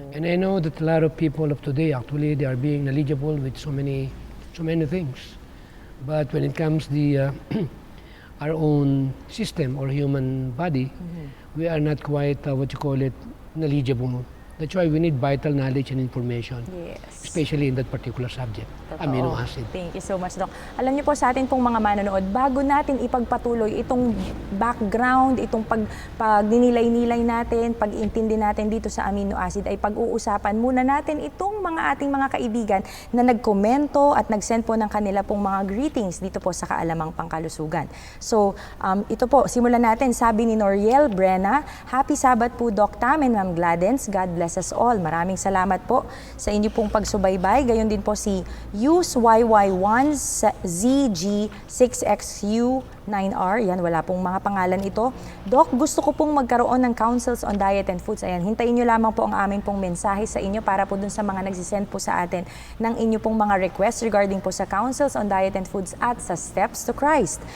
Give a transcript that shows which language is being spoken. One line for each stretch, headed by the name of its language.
English: And I know that a lot of people of today, actually, they are being knowledgeable with so many things. But when it comes the our own system or human body, we are not quite what you call it, knowledgeable. That's why we need vital knowledge and information, Yes. especially in that particular subject,
Filipino: Totoo.
English: amino acid. Thank you so much, Doc.
Filipino: Alam niyo po sa atin pong mga manonood, bago natin ipagpatuloy itong background, itong pagninilay-nilay natin, pag-intindi natin dito sa amino acid, ay pag-uusapan muna natin itong ating mga kaibigan na nagkomento at nag-send po ng kanila pong mga greetings dito po sa Kaalamang Pangkalusugan. So, ito po, simulan natin. Sabi ni Noriel Brena, Happy Sabbath po, Doc Tam and Ma'am Gladens.
English: God bless us all.
Filipino: Maraming salamat po sa inyo pong pagsubaybay. Gayon din po si USYY1ZG6XU9R. Yan, wala pong mga pangalan ito. Doc, gusto ko pong magkaroon ng counsels on diet and foods. Ayan, hintayin nyo lamang po ang aming pong mensahe sa inyo para po dun sa mga nagsisend po sa atin ng inyo pong mga requests regarding po sa counsels on diet and foods at sa steps to Christ.